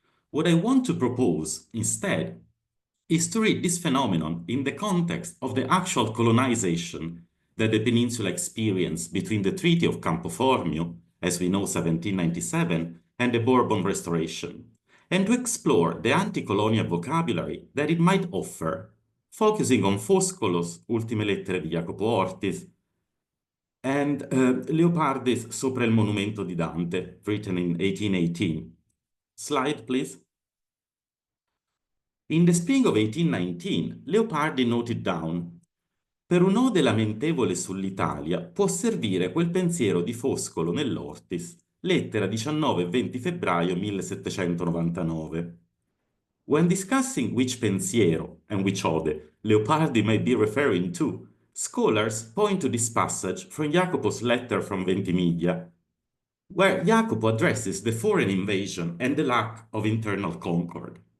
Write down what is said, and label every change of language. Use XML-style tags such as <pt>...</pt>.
<en>What I want to propose instead is to read this phenomenon in the context of the actual colonization that the peninsula experienced between the Treaty of Campo Formio, as we know 1797, and the Bourbon Restoration, and to explore the anti-colonial vocabulary that it might offer, focusing on Foscolo's Ultime Lettere di Jacopo Ortis and Leopardi's Sopra il Monumento di Dante, written in 1818. Slide, please. In the spring of 1819, Leopardi noted down:</en> <it>per un'ode lamentevole sull'Italia può servire quel pensiero di Foscolo nell'Ortis, lettera 19 e 20 febbraio 1799.</it> <en>When discussing which pensiero and which ode Leopardi might be referring to, scholars point to this passage from Jacopo's letter from Ventimiglia, where Jacopo addresses the foreign invasion and the lack of internal concord.</en>